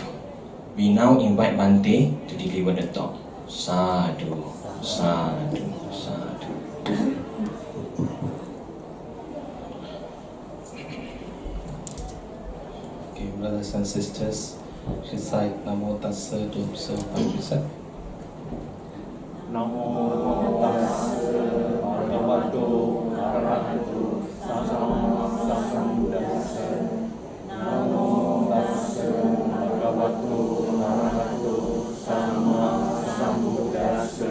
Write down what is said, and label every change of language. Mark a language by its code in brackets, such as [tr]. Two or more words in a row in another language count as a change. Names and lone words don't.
[en] We now invite Bhante to deliver the talk. [pi] Sadhu, sadhu, sadhu. [en] Okay, brothers and sisters, recite [pi] Namo Tassa [en] to observe Patricia. [pi] Namo Tassa Bhagavato Arahato Sama Sambuddhassa. Namo Tassa Bhagavato Arahato Sama Sambuddhassa.